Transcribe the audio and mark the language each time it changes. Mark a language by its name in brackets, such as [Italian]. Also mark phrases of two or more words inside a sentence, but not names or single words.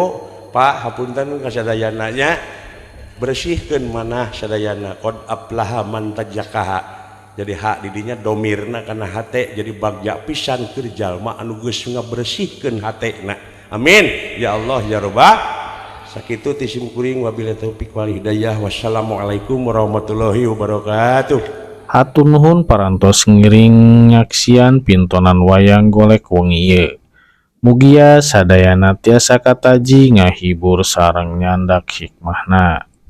[Sundanese] Pak hapunten kasadayana nya. Bersihkeun manah sadayana [Arabic] قد أفلح من تزكاها. [Sundanese] Jadi hak didinya domirna kana hate jadi bagja pisan keur jalma anu geus ngabersihkeun hatena. [Arabic] آمين يا الله يا ربه. [Sundanese] Sakitu tisim kuring [Arabic] وبالله التوفيق والهداية. والسلام عليكم ورحمة الله وبركاته. [Sundanese] Hatur nuhun parantos ngiring nyaksian pintonan wayang golek wengi ieu. Mugia sadayana tiasa kataji ngahibur sareng nyandak hikmahna.